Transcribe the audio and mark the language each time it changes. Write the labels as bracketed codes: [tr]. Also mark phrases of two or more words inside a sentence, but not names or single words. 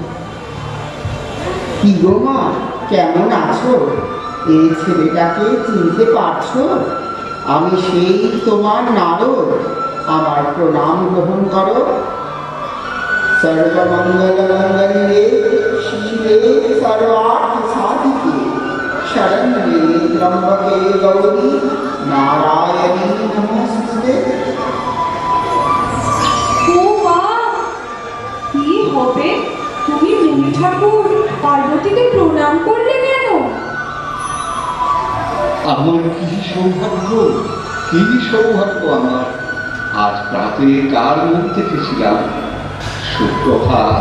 [bn] কি গো মা, কেমন আছো? এই ছেলেটাকে চিনতে পারছো? আমি সেই তোমার নারদ, আমার প্রণাম গ্রহণ করো। [sa] सर्वमङ्गलमङ्गल्ये शिवे सर्वार्थसाधिके शरण्ये त्र्यम्बके गौरी नारायणी नमोस्तुते। [bn] ও মা, কি হবে? তুমি দেবী ঠাকুর পার্বতীকে প্রণাম করলে কেন? আমার কি সৌভাগ্য, কি সৌভাগ্য আমার! আজ রাতে কার মুখ দেখেছিলাম? সুপ্রভাত।